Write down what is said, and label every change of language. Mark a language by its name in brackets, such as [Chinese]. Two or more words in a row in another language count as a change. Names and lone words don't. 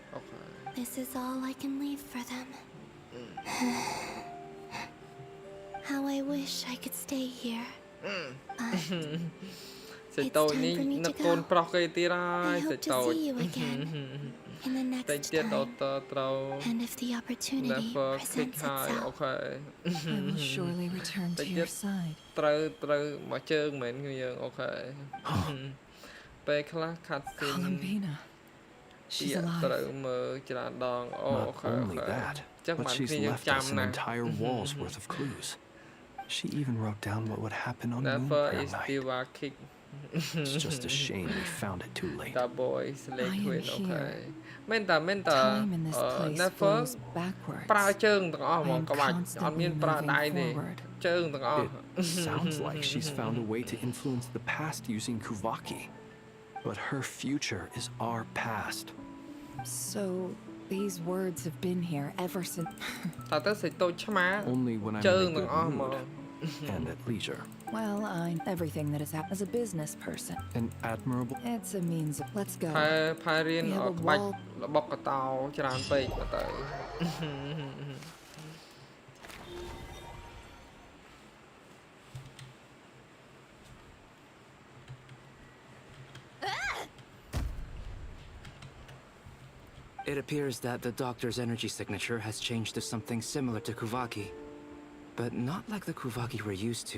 [English] This is all I can leave for them. How I wish I could stay here. It's time for me to go. I hope to see you again in the next time. And if the opportunity presents itself. I will surely return to your side. [Khmer] មកជើងមែនគឺយើងអូខេពេលខ្លះខាត់ស៊ីន [English] Columbina. She's alive. [Khmer] ត្រូវមើលច្រើនដងអូខេ [English] Not only that, but she's left us an entire wall's worth of clues. She even wrote down what would happen on Moon Prayer Night. It's just a shame we found it too late. The boys late queen [Khmer] អូខេមែនតា Never ប្រើជើងទាំងអស់ហ្មងក្បាច់អត់មានប្រើដៃទេជើងទាំងអស់ [English] It sounds like she's found a way to influence the past using Kuvaki. But her future is our past. So these words have been here ever since. [Khmer] តើទៅសេចតូចឆ្មា [English] Only when I'm [Khmer] ជើង [English] in [Khmer] ទាំង [English] a [Khmer] អស់ [English] good [Khmer] ហ្មង [English] mood and at leisure. Well, I'm everything that has happened as a business person. An admirable. It's a means of. Let's go. [Khmer] ផែរៀនក្បាច់របស់កតោច្រើនពេកទៅ [English] It appears that the doctor's energy signature has changed to something similar to Kuvaki, but not like the Kuvaki we're used to.